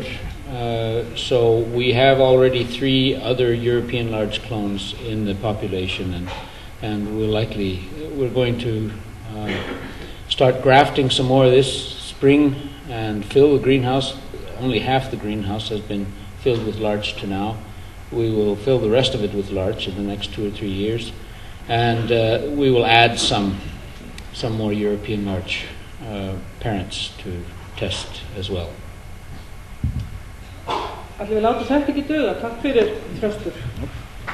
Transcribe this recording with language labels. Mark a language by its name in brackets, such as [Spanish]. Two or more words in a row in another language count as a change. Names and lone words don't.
[English] So we have already 3 other European large clones in the population, and we're going to start grafting some more this spring and fill the greenhouse. Only half the greenhouse has been filled with larch to now. We will fill the rest of it with larch in the next 2 or 3 years, and we will add some more European larch parents to test as well. [Icelandic] Ætlum við láta þetta ekki duga. Takk fyrir, Þröstur.